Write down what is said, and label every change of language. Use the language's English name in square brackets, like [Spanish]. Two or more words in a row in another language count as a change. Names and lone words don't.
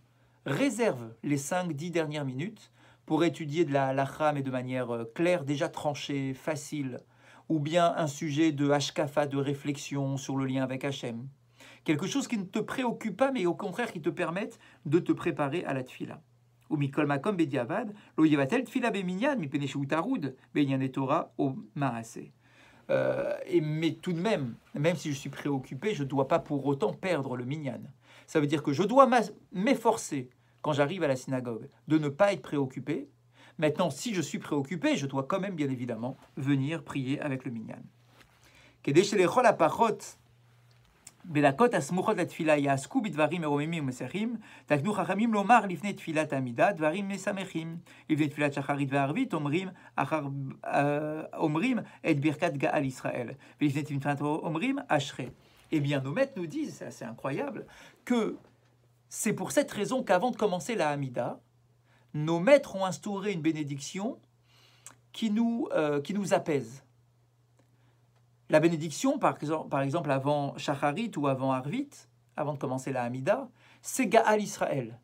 [French] Réserve les 5-10 dernières minutes pour étudier de la halakha, mais de manière claire, déjà tranchée, facile, ou bien un sujet de hashkafa, de réflexion sur le lien avec Hachem. Quelque chose qui ne te préoccupe pas, mais au contraire qui te permette de te préparer à la tfila. [Hebrew] ומכל מקום בדיעבד, לא יבטל תפילה במנין מפני שטרוד בענין תורה או מעשה. [French] Mais tout de même si je suis préoccupé, je ne dois pas pour autant perdre le minyan. Ça veut dire que je dois m'efforcer, quand j'arrive à la synagogue, de ne pas être préoccupé. Maintenant, si je suis préoccupé, je dois quand même, bien évidemment, venir prier avec le minyan. [Hebrew] בדקות הסמוכות לתפילה יעסקו בדברים מרוממים ומסכים, תקנו חכמים לומר לפני תפילת עמידה דברים משמחים. לפני תפילת שחרית וערבית אומרים את ברכת גאל ישראל. ולפני תפילת אומרים אשרי. [French] Eh bien, nos maîtres nous disent, c'est assez incroyable, que c'est pour cette raison qu'avant de commencer la Hamida, nos maîtres ont instauré une bénédiction qui nous apaise. La bénédiction, par exemple, avant Shacharit ou avant Arvit, avant de commencer la Hamida, c'est Gaal Israël.